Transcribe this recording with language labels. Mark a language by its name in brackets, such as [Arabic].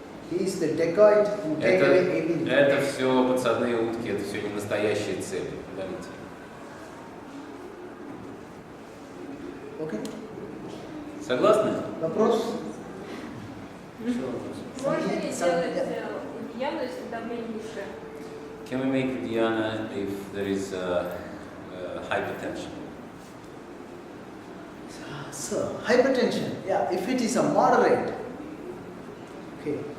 [English] He is the dacoit who take away everything. [Russian] Это все подсадные утки, это все не настоящие цели. Давайте. [English] Okay? [Russian] Согласны? Вопрос? Можно ли сделать удьяну, если давление низкое? [English] Can we make Dhyana if there is hypertension? So, hypertension, yeah, if it is a moderate, okay,